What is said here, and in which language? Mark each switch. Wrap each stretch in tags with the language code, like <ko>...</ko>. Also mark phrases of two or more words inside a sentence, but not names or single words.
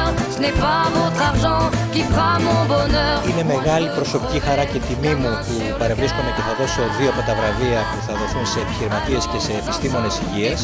<fr>Ce n'est pas votre argent qui fera mon bonheur.</fr> <el>Είναι μεγάλη προσωπική χαρά και τιμή μου που παρευρίσκομαι και θα δώσω 2 από τα βραβεία που θα δοθούν σε επιχειρηματίες και σε επιστήμονες υγείας.</el>